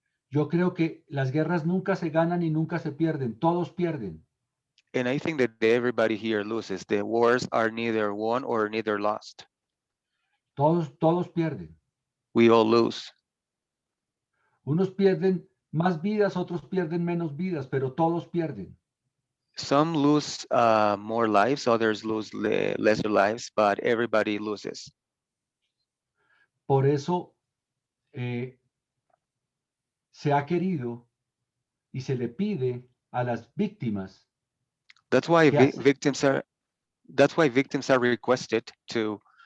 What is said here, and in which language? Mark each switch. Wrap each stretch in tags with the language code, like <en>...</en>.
<es>Yo creo que las guerras nunca se ganan y nunca se pierden. Todos pierden.</es> <en>And I think that everybody here loses. The wars are neither won or neither lost.</en> <es>Todos pierden.</es> <en>We all lose.</en> <es>Unos pierden más vidas, otros pierden menos vidas, pero todos pierden.</es> <en>Some lose more lives, others lose lesser lives, but everybody loses.</en> <es>Por eso se ha querido y se le pide a las víctimas</es> <en>That's why</en> <es>que</es> <en>victims are requested to</en>